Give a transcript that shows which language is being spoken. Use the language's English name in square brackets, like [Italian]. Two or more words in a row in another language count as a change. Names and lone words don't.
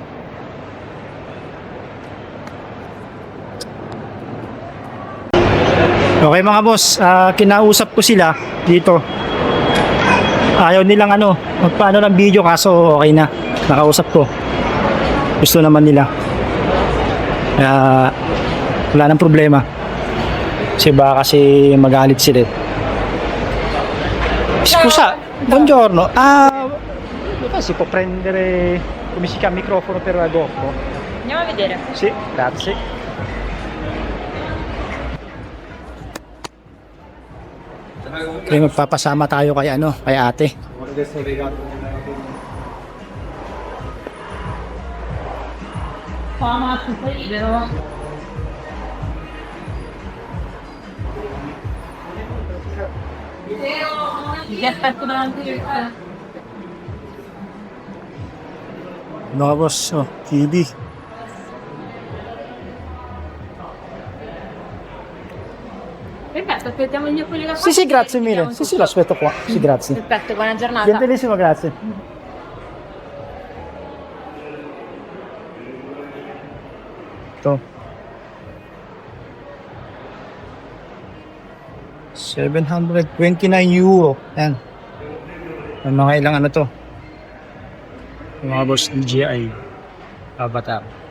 [Filipino] Okay mga boss, kinausap ko sila dito. Ayaw nilang ano, magpaano ng video kaso okay na. Nakausap ko. Gusto naman nila. Wala nang problema. Kasi magalit sila. [Italian] Scusa, buongiorno. Si può prendere, come si chiama, microfono per la GoPro? Andiamo a vedere. Sì, grazie. [Filipino] Kaya magpapasama tayo kay ano, kay ate. [Italian] Ti aspetto davanti al [Filipino] Mga boss, TV. [Italian] Perfetto, aspettiamo gli quelli là. Sì, grazie mille. Sì, lo aspetto qua. Sì, grazie. Perfetto, buona giornata. Gentilissimo, grazie. [Filipino] Ito. 729 euro. Yan. Ang mga ilang ano to. Yung mga boss DJI Avatar.